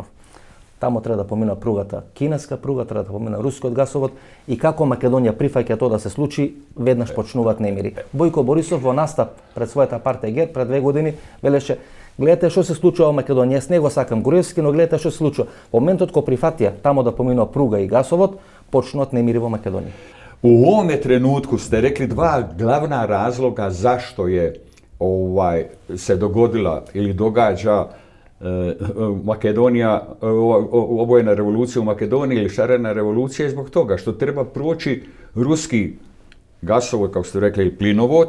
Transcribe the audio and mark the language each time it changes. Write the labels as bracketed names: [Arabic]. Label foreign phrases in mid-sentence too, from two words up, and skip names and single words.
[Macedonian] Таму треба да помина пругата, кинеска пруга, треба да помина рускиот гасовод и како Македонија прифаќа тоа да се случи, веднаш почнуваат немири. Бојко Борисов во настап пред својата партија ГЕРБ пред 2 години велеше: гледате што се случува во Македонија, јас не го сакам Груевски, но гледате што се случува. Во моментот кога прифатија тамо да поминува пруга и гасовод, почнуваат немири во Македонија. [Serbian] U ovome trenutku ste rekli dva glavna razloga zašto je se dogodila ili događa Makedonija, obojena revolucija u Makedoniji ili šarena revolucija je zbog toga što treba proći ruski gasovod, kao ste rekli, plinovod.